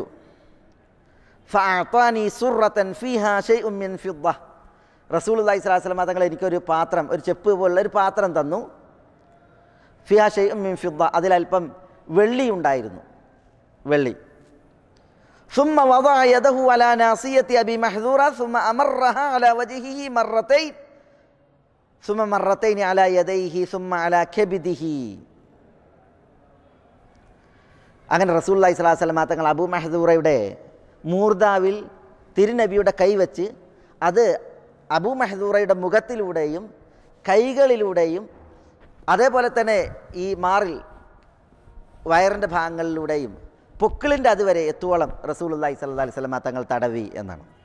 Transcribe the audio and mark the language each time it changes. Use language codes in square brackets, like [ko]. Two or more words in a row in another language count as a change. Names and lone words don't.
[ar] فأعطاني صرة فيها شيء من فضة, رسول الله صلى الله عليه وسلم [ml] തങ്ങൾ എനിക്കൊരു പാത്രം, ഒരു ചെപ്പ് പോലുള്ള ഒരു പാത്രം തന്നു. [ar] فيها شيء من فضة, [ml] അതിലൽപ്പം വെള്ളി ഉണ്ടായിരുന്നു, വെള്ളി. [ar] ثم وضع يده على ناصية أبي محذورة ثم أمرها على وجهه مرتين ثم مرتين على يديه ثم على كبده. [ml] അങ്ങനെ [ar] رسول الله صلى الله عليه وسلم [ml] തങ്ങൾ അബൂ മഹ്ദൂറയുടെ മൂർദാവിൽ തിരുനബിയുടെ കൈവച്ച് അത് അബൂ മഹ്ദൂറയുടെ മുഖത്തിലൂടെയും കൈകളിലൂടെയും അതേപോലെ തന്നെ ഈ മാറിൽ വയറിൻ്റെ ഭാഗങ്ങളിലൂടെയും പൊക്കിളിൻ്റെ അതുവരെ എത്തുവോളം [ar] رسول الله صلى الله عليه وسلم [ml] തങ്ങൾ തടവി എന്നാണ്.